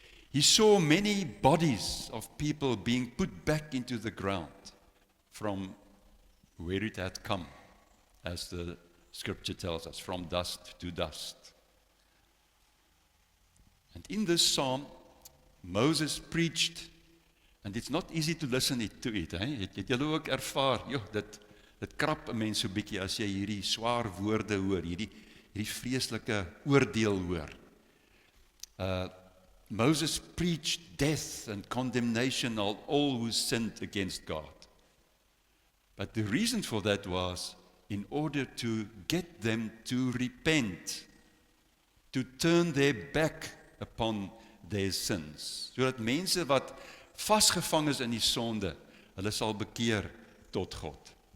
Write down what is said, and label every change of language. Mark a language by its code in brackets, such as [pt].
[en] He saw many bodies of people being put back into the ground from where it had come, as the scripture tells us, from dust to dust. And in this psalm, Moses preached, and it's not easy to listen to it. [af] Het julle ook ervaar, dit krap 'n mens so bietjie as jy hierdie swaar woorde hoor, hierdie vreeslike oordeel hoor. [en] Moses preached death and condemnation of all who sinned against God. But the reason for that was in order to get them to repent, to turn their back upon their sins, [af] sodat mense wat vasgevang is in die sonde, hulle sal bekeer tot God.